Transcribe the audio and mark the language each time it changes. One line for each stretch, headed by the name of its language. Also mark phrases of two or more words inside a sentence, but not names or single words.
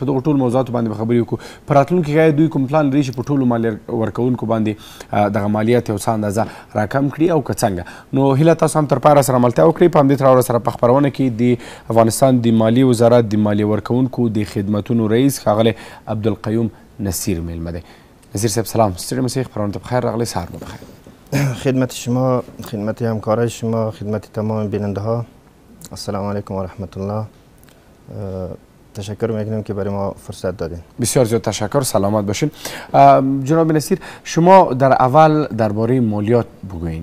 Pashto: په دغو ټولو موضوعاتو باندې به خبرې وکړو. په راتلونکي کې دوی کوم پلان لري چې په ټولو مالیه ورکوونکو باندې دغه مالیات یو څه اندازه راکم کړي او که څنګه. نو هیله تاسو هم تر پاره سره ملتیا وکړئ. په همدې تړاو سره په خپرونه کې د افغانستان د مالیې وزارت د مالیې ورکوونکو د خدمتونو رئیس ښاغلی عبدالقیوم نصیر میلمه دی. نصیر صاحب سلام، ستړي مسئ، خپرونه ته بخیر راغلی، سهار مو بخیر.
Persian: خدمت شما، خدمت همکارای شما، خدمت تمام بیننده ها، السلام علیکم و رحمت الله. تشکر میکنم که برای ما فرصت دادین. بسیار زیاد تشکر، سلامت باشین. جناب نصیر، شما در اول درباره مالیات بگوین.